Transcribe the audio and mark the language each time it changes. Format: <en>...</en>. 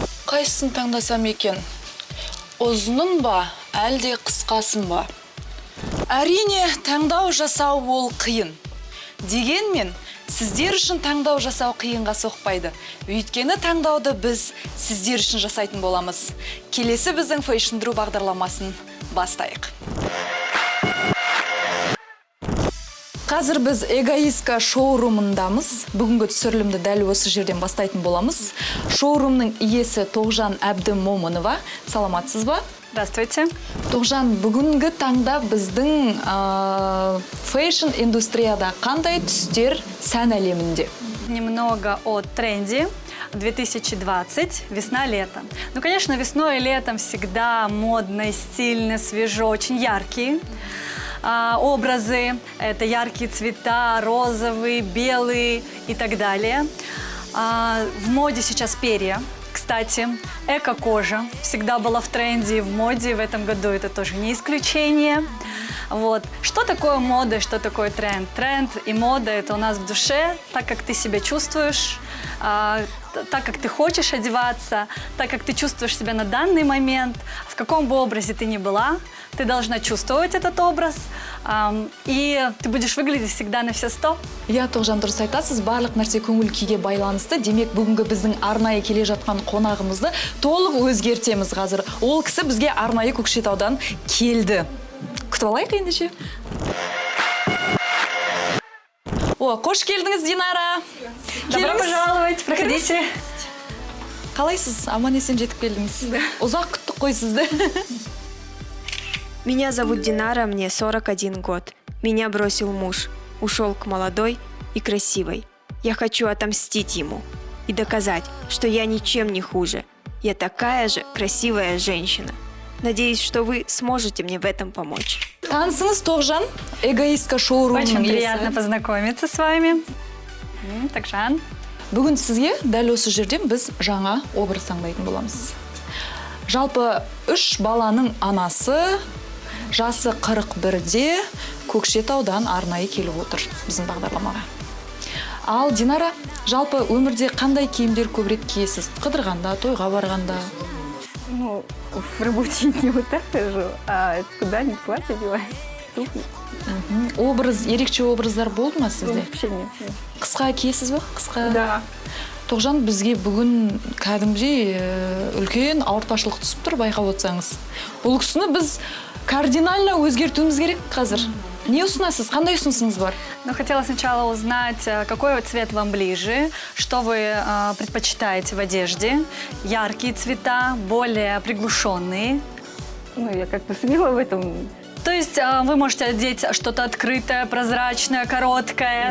<kk>Қайсысын таңдасам екен? Ұзынын ба, әлде қысқасын ба? Әрине, таңдау жасау ол қиын. Дегенмен, сіздер үшін таңдау жасау қиынға соқпайды. Өйткені таңдауды біз сіздер үшін жасайтын боламыз. Келесі біздің Fashion Drew бағдарламасын бастайық. Қазір біз эгоистка шоурумындамыз. Бүгінгі түсірілімді дәл осы жерден бастайтын боламыз. Шоурумның иесі Тоғжан Әбдімомынова. Саламатсыз ба?</kk> <ru>Здравствуйте.</ru> <kk>Тоғжан, бүгінгі таңда біздің фэшн индустрияда қандай түстер сән әлемінде?</kk> <ru>Немного о тренде 2020, весна-лето. Ну, конечно, весной и летом всегда модно, стильно, свежо, очень яркие образы. Это яркие цвета, розовые, белые и так далее. В моде сейчас перья. Кстати, эко-кожа всегда была в тренде и в моде, в этом году это тоже не исключение. Вот. Что такое мода, что такое тренд? Тренд и мода – это у нас в душе, так как ты себя чувствуешь, так как ты хочешь одеваться, так как ты чувствуешь себя на данный момент, в каком бы образе ты ни была, ты должна чувствовать этот образ, и ты будешь выглядеть всегда на все 100.</ru> <kk>Я Тоғжан, дұрыс айтасыз, барлық нәрсе көңіл күйге байланысты. Демек, бүгінгі біздің арнайы келе жатқан қонағымызды толық өзгертеміз қазір. Ол кісі бізге арнайы Көкшетаудан келді. Күтіп алайық ендеше. О, қош келдіңіз, Динара.</kk> <ru>Добро пожаловать, проходите.</ru> <kk>Қалайсыз? Аман-есен жетіп келдіңіз. Ұзақ күттік қой сізді.</kk> <ru>Меня зовут Динара, мне 41 год. Меня бросил муж, ушел к молодой и красивой. Я хочу отомстить ему и доказать, что я ничем не хуже. Я такая же красивая женщина. Надеюсь, что вы сможете мне в этом помочь.</ru> <kk>Танысыңыз, Тоғжан, эгоистка шоурумның</kk> <ru>Очень</ru> <kk>иесі.</kk> <ru>приятно познакомиться с вами.</ru> <kk>Тоғжан. Бүгін сізге дәл осы жерден біз жаңа образ таңдайтын боламыз. Жалпы 3 баланың анасы, жасы 41-де Көкшетаудан арнайы келіп отыр біздің бағдарламаға. Ал Динара, жалпы өмірде қандай киімдер көбірек киесіз? Қыдырғанда, тойға барғанда?</kk> <ru>Ну, в рабочие дни вот так хожу, а куда-нибудь платье одеваю, туфли.</ru> <kk>Образ, ерекше образдар болды ма сізде?</kk> <ru>Вообще нет.</ru> <kk>Қысқа киесіз ба? Қысқа?</kk> <ru>Да.</ru> <kk>Тоғжан, бізге бүгін кәдімгідей үлкен ауыртпашылық түсіп тұр, байқап отырсаңыз. Ол кісіні біз кардинально өзгертуіміз керек қазір. Не ұсынасыз? Қандай ұсынысыңыз бар?</kk> <ru>Ну, хотела сначала узнать, какой цвет вам ближе, что вы предпочитаете в одежде. Яркие цвета, более приглушенные. Ну, я как-то смела в этом, То есть вы можете одеть что-то открытое, прозрачное, короткое.</ru>